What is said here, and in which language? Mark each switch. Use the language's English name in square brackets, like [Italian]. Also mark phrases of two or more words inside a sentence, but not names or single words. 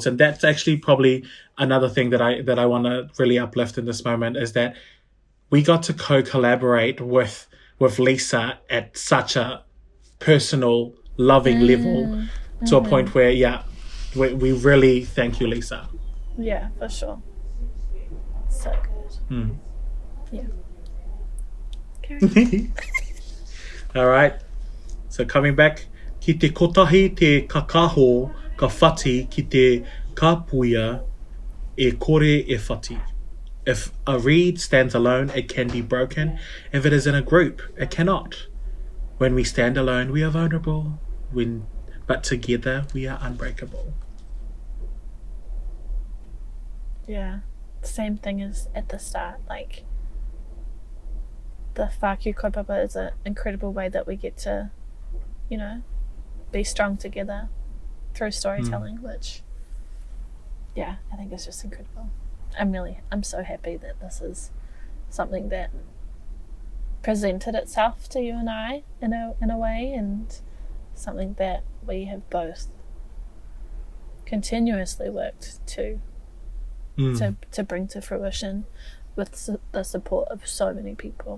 [English] And that's actually probably another thing that I want to really uplift in this moment, is that we got to co-collaborate with Lisa at such a personal, loving level, to a point where we really thank you, Lisa. Yeah, for sure. So good. Yeah. All right. So coming back, [Māori] ki te kotahi te kakaho ka whati ki te kapuia e kore e whati. [English] If a reed stands alone, it can be broken. If it is in a group, it cannot. When we stand alone, we are vulnerable. But together, we are unbreakable. Yeah. Same thing as at the start. The [Māori] whākī kaupapa [English] is an incredible way that we get to, be strong together through storytelling, which, I think is just incredible. I'm so happy that this is something that presented itself to you and I in a way, and something that we have both continuously worked to bring to fruition with the support of so many people.